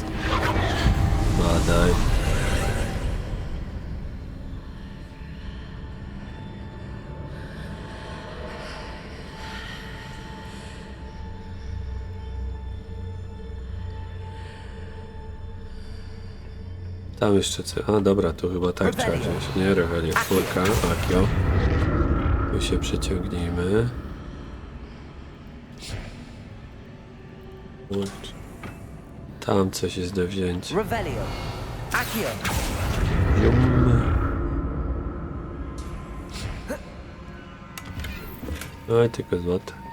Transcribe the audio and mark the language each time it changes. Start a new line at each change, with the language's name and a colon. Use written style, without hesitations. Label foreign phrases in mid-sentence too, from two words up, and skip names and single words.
Polish: Badaj. Tam jeszcze co? A dobra, tu chyba tak trzeba wziąć. Nie, Revelio, czwórka, akio. Tu się przeciągnijmy. Tam coś jest do wzięcia. Revelio. Accio. Jum. Oj, tylko złote.